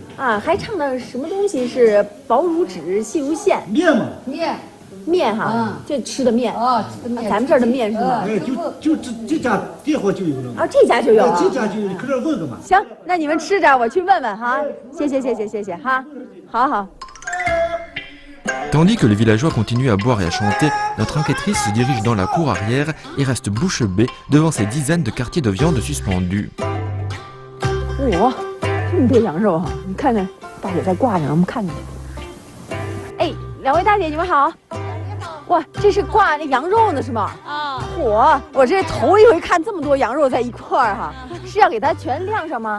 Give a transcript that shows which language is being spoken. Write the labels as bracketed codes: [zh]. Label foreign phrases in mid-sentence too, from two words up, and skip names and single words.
[zh] 啊，还唱的什么东西是薄如纸，细如线？面嘛。面哈，嗯，这吃的面。哦，吃的面。咱们这儿的面是吗？哎，就这家店货就有了。啊，这家就有。这家就有，你可这问个嘛。行，那你们吃着，我去问问哈。谢谢哈。好好。 [fr] Tandis que les villageois continuent à boire et à chanter, notre enquêtrice se dirige dans la cour arrière et reste bouche bée devant ces dizaines de quartiers de viande suspendus. [zh] 哇，这么多羊肉哈！你看看，大姐在挂上，我们看看。哎，两位大姐，你们好。哇，这是挂那羊肉呢是吗？啊。嚯，我这头一回看这么多羊肉在一块儿哈，是要给它全晾上吗？